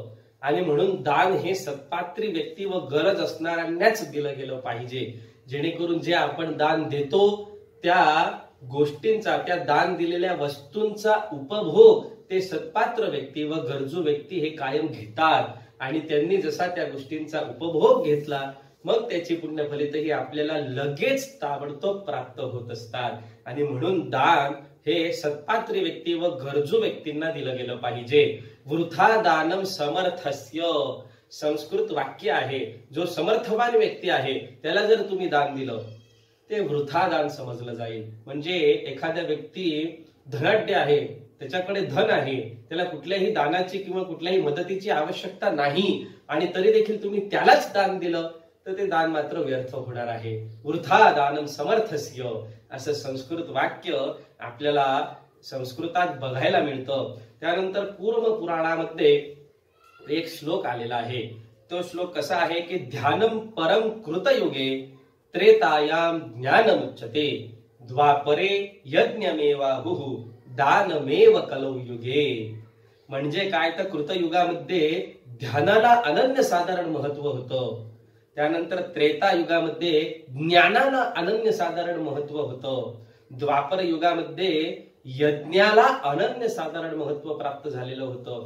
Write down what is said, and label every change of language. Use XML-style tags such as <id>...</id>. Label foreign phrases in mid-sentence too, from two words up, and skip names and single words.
<mr>आणि म्हणून दान हे सत्पात्री व्यक्ती व गरज असणाऱ्यांनाच दिलं गेलं पाहिजे, जेणेकरून जे आपण दान देतो त्या गोष्टींचा, त्या दान दिलेल्या वस्तूंचा उपभोग ते सत्पात्र व्यक्ती व गरजू व्यक्ती हे कायम घेतात. आणि त्यांनी जसा त्या गोष्टींचा उपभोग घेतला मग त्याची पुण्यफलितही आपल्याला लगेच ताबडतोब प्राप्त होत असतात. आणि म्हणून दान हे सत्पात्री व्यक्ती व गरजू व्यक्तींना दिलं गेलं पाहिजे.</mr> <sa>वृथा दानम समर्थस्य</sa> <mr>संस्कृत वाक्य आहे. जो समर्थवान व्यक्ती आहे त्याला जर तुम्ही दान दिलं ते वृथा दान समजलं जाईल. म्हणजे एखाद्या व्यक्ती धनाढ्य आहे, त्याच्याकडे धन आहे, त्याला कुठल्याही दानाची किंवा कुठल्याही मदतीची आवश्यकता नाही आणि तरी देखील तुम्ही त्यालाच दान दिलं तर ते दान मात्र व्यर्थ होणार आहे.</mr> <sa>वृथा दानम समर्थस्य</sa> <mr>असं संस्कृत वाक्य आपल्याला संस्कृतात बघायला मिळतं. त्यानंतर पूर्व पुराणामध्ये एक श्लोक आलेला आहे. तो श्लोक कसा आहे की</mr> <sa>ध्यानम परम कृतयुगे त्रेतायाम ज्ञानमुच्यते द्वापरे यज्ञमेवाहुः दानमेव कलौ युगे.</sa> <mr>म्हणजे काय तर कृतयुगामध्ये ध्यानाला अनन्यसाधारण महत्व होतं. त्यानंतर त्रेता युगामध्ये ज्ञानाला अनन्यसाधारण महत्व होतं. द्वापर युगामध्ये यज्ञाला अनन्यसाधारण महत्व प्राप्त झालेलं होतं.</mr>